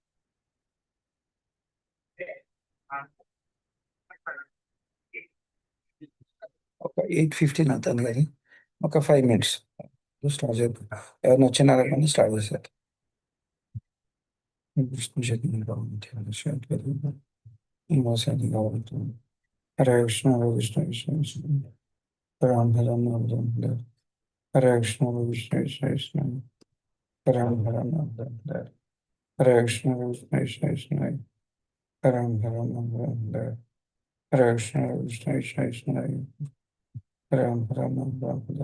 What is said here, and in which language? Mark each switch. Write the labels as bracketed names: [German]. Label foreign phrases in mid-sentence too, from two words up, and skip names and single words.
[Telugu] ఒక 8:15 అవుతుంది కానీ ఒక 5 minutes స్టార్ట్ చేద్దాం. ఎవరిని వచ్చినారా కానీ స్టార్ట్ చేసేది. కృష్ణ చైతన్య భగవంతుడు ఈ కావాలి. [Sanskrit] హరే కృష్ణ హరే కృష్ణ కృష్ణ కృష్ణ రామ రామ రామ రామ. హరే కృష్ణ హరే కృష్ణ కృష్ణ కృష్ణ రామ రామ రామ రామ. హరే కృష్ణ హరే కృష్ణ కృష్ణ కృష్ణ రామ రామ రామ రామ. హరే కృష్ణ హరే కృష్ణ కృష్ణ కృష్ణ రామ రామ రామ రామ.